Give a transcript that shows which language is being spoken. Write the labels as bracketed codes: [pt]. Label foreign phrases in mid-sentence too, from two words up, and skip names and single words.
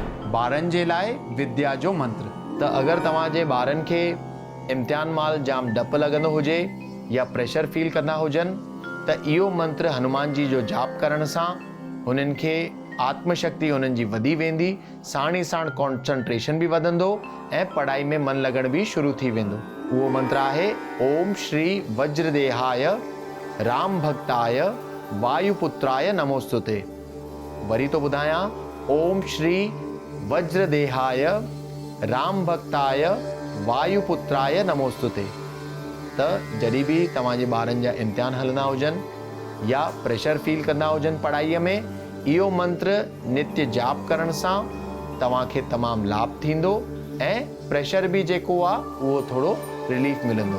[sd] ॿारनि जे लाइ विद्या जो मंत्र। त अगरि तव्हांजे ॿारनि खे इम्तिहान महिल जाम डपु लॻंदो हुजे या [en] pressure feel [sd] कंदा हुजनि त इहो मंत्र हनुमान जी जो जाप करण सां हुननि खे आत्मशक्ति हुननि जी वधी वेंदी, साण ई साण कॉन्संट्रेशन बि वधंदो ऐं पढ़ाई में मन लॻण बि शुरू थी वेंदो। उहो मंत्र आहे [sa] ओम श्री वज्रदेहाय राम भक्ताय वायुपुत्राय नमोस्तुते। [sd] वरी तो ॿुधायां, [sa] ओम श्री वज्रदेहाय राम भक्ताय वायुपुत्राय नमोस्तुते। [sd] त जॾहिं बि तव्हांजे ॿारनि जा इम्तिहान हलंदा हुजनि या [en] pressure feel [sd] कंदा हुजनि पढ़ाईअ में, इहो मंत्र नित्य जाप करण सां तव्हांखे तमामु लाभ थींदो ऐं प्रेशर बि जेको आहे उहो थोरो रिलीफ मिलंदो।